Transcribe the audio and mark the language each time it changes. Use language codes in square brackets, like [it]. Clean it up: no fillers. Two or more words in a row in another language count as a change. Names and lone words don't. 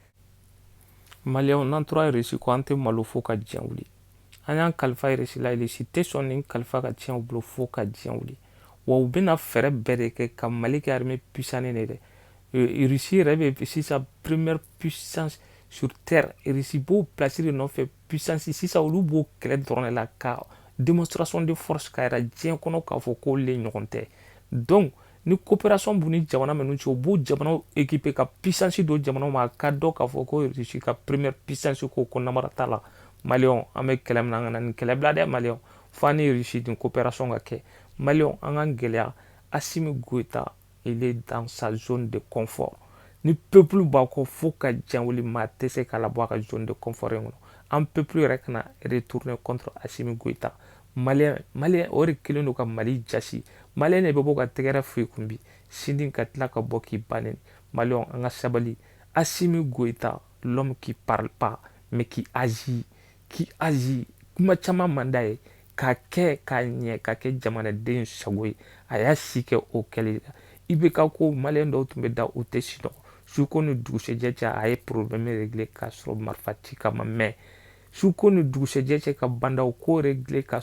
[bm] maliyɛnw n'an tora Russie kɔ an tɛ malo fo ka diɲɛ wuli an y'an kalifa Russie la Russie tɛ sɔn nin kalifa ka tiɲɛ u bolo fo ka diɲɛ wuli wa u bɛna fɛɛrɛ bɛɛ de kɛ ka Mali kɛ [fr] armée puissante [bm] de dɛ Russie yɛrɛ bɛ sisan [fr] première puissance sur terre [bm] Russie b'o place de nɔfɛ puissance sisan olu b'o kɛlɛ dɔrɔn de la ka [fr] démonstration de force [bm] ka yira diɲɛ kɔnɔ k'a fɔ k'olu le ɲɔgɔn tɛ donc ni coopération b'u ni jamana minnu cɛ u b'o jamanaw équiper ka puissance do jamanaw ma a ka dɔn k'a fɔ ko Russie ka [fr] première puissance [bm] ko namara t'a la maliyɛnw an bɛ kɛlɛ min na an kana nin kɛlɛ bila dɛ maliyɛnw fo an ni Russie nin coopération ka kɛ maliyɛnw an k'an gɛlɛya Assimi Goïta [fr] il est dans sa zone de confort [bm] ni peuple b'a kɔ fo ka diɲɛ wuli maa tɛ se k'a labɔ a ka [fr] zone de confort [bm] in kɔnɔ an peuple yɛrɛ kana [fr] retourner contre [bm] Assimi Goïta maliyɛn o de kelen don ka Mali jasi maliyɛn de bɛ bɔ ka tɛgɛrɛ fo i kun bi sini ka tila ka bɔ k'i ban neni maliyɛnw an ka sabali Assimi Goïta [fr] l'homme qui parle pas mais qui agit [bm] kuma caman man d'a ye k'a kɛ k'a ɲɛ k'a kɛ jamanaden sago ye a y'a si kɛ o kɛli la IBK ko maliyɛn dɔw tun bɛ da u tɛ si dɔn suko ni dugusɛjɛ cɛ a ye [fr] problème régler [bm] k'a sɔrɔ marifa ci kan ma mɛn suko ni dugusɛjɛ cɛ ka bandaw ko régler k'a